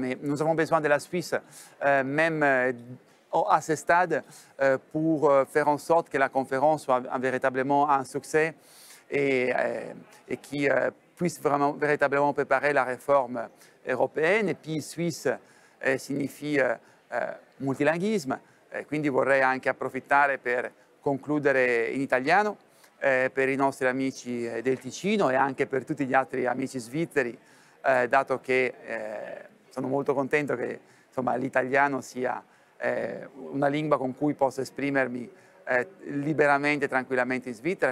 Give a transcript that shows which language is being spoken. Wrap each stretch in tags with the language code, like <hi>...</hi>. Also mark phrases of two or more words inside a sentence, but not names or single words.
<fr>Mais nous avons besoin de la Suisse, même à ce stade, pour faire en sorte que la conférence soit véritablement un succès et qui puisse véritablement préparer la réforme européenne. Et puis Suisse signifie multilinguisme,</fr> <it>quindi vorrei anche approfittare per concludere in italiano per i nostri amici del Ticino e anche per tutti gli altri amici svizzeri, dato che sono molto contento che l'italiano sia una lingua con cui posso esprimermi liberamente e tranquillamente in Svizzera.</it>